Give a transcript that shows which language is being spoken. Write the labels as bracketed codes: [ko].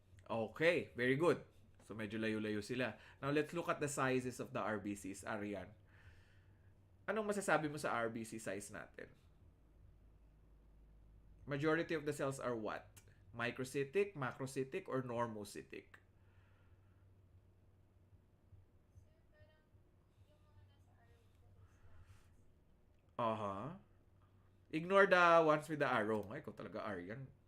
[tl] Okay, [en] very good. [tl] So medyo layo-layo sila. [en] Now let's look at the sizes of the RBCs, Arian. [tl] Anong masasabi mo sa RBC size natin? [en] Majority of the cells are what? Microcytic, macrocytic, or normocytic? Uh-huh. Ignore the ones with the arrow. [tl] Ay, ikaw talaga, [en] Arian.